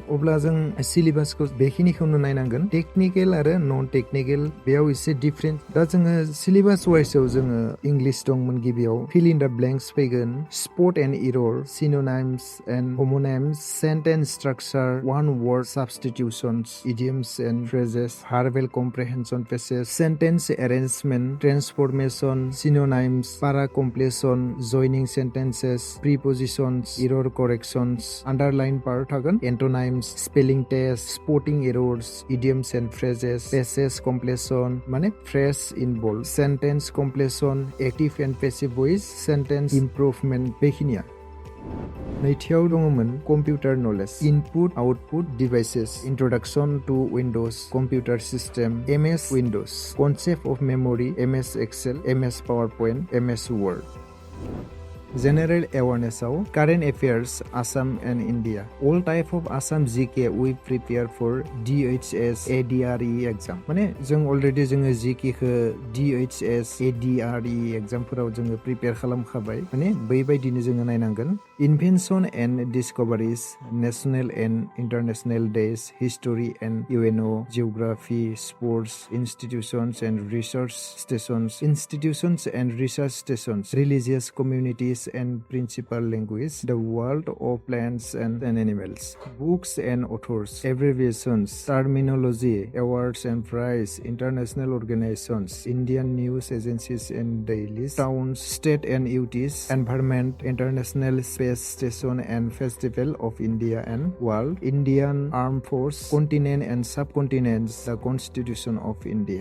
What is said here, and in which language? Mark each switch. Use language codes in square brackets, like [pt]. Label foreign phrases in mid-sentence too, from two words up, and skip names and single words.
[brx] अब्ला जों सिलेबासखौ बेखिनिखौनो नायनांगोन। टेक्निकेल आरो [en] non technical [brx] बेयाव एसे डिफरेन्ट। दा जोङो सिलेबास वाइसआव जोङो इंलिश दंमोन गिबियाव, [en] fill in the blanks [brx] फैगोन, [en] spot and error, synonyms and homonyms, sentence structure, one word substitutions, idioms and phrases, verbal comprehension passage, sentence arrangement, transformation, synonyms, para completion, joining sentences, prepositions, error corrections, underline part थागोन, antonyms, spelling test, spotting errors, idioms and phrases, passage completion माने phrase in bold, sentence completion, active and passive voice, sentence improvement बेखिनिया। [brx] नैथियाव दङमोन [en] computer knowledge, input output devices, introduction to Windows computer system, MS Windows, concept of memory, MS Excel, MS PowerPoint, MS Word. General awareness-आव current affairs Assam and India. All type of Assam GK we prepare for DHS ADRE exam. [brx] माने जों already जोङो GK खौ DHS ADRE exam फोराव जोङो prepare खालामखाबाय। माने बैबायदिनो जोङो नायनांगोन। [en] Invention and discoveries, national and international days, history and UNO, geography, sports, institutions and research stations, religious communities and principal language, the world of plants and animals, books and authors, abbreviations, terminology, awards and prize, international organizations, Indian news agencies and dailies, towns, state and UTs, environment, international space station and festival of India and world, Indian armed force, continent and subcontinents, the constitution of India.